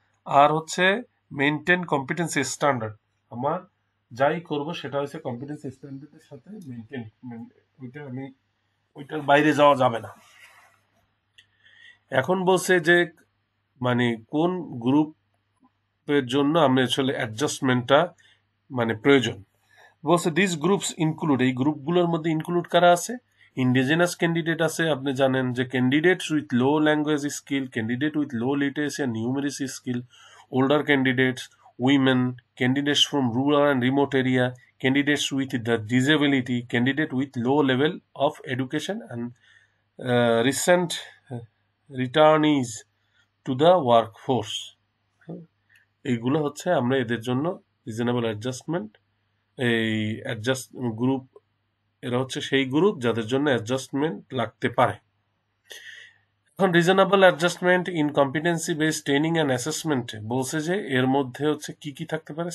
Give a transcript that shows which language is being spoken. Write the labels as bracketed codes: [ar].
[bn] আর হচ্ছে [en] maintain competency standard, [bn] আমার যাই করব সেটা হচ্ছে কম্পিটেন্সি স্ট্যান্ডার্ডের সাথে মেনটেন, ওইটা আমি ওইটার বাইরে যাওয়া যাবে না। এখন বলছে যে মানে কোন গ্রুপের জন্য আমরা আসলে অ্যাডজাস্টমেন্টটা মানে প্রয়োজন। বলছে [en] this groups include, [bn] এই গ্রুপগুলোর মধ্যে ইনক্লুড কারা আছে? [en] indigenous candidate আছে, [bn] আপনি জানেন যে [en] Candidates with low language skill, candidate with low literacy and numeracy skill, older candidates, women, candidates from rural and remote area, candidates with the disability, candidate with low level of education, and recent returnees to the workforce. [bn] এইগুলো হচ্ছে আমরা এদের জন্য reasonable adjustment, এই adjust group, এরা হচ্ছে সেই group যাদের জন্য অ্যাডজাস্টমেন্ট লাগতে পারে। এখন [en] reasonable adjustment in competency based training and assessment [bn] বলছে যে এর মধ্যে হচ্ছে কি কি থাকতে পারে?